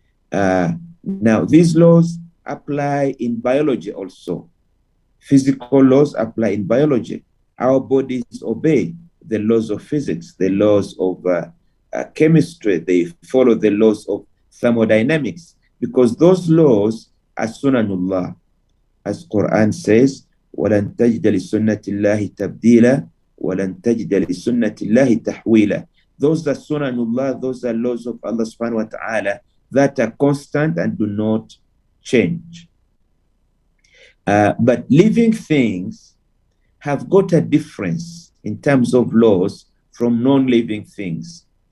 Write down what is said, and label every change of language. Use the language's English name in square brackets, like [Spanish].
[English] Now, these laws apply in biology also. Physical laws apply in biology. Our bodies obey the laws of physics, the laws of chemistry. They follow the laws of thermodynamics, because those laws are sunanullah. As Quran says, [Arabic] وَلَن تَجْدَ لِسُنَّةِ اللَّهِ تَبْدِيلًا وَلَن تَجْدَ لِسُنَّةِ اللَّهِ تَحْوِيلًا. [English] Those are sunanullah, those are laws of Allah subhanahu wa ta'ala that are constant and do not change. But living things have got a difference in terms of laws from non-living things.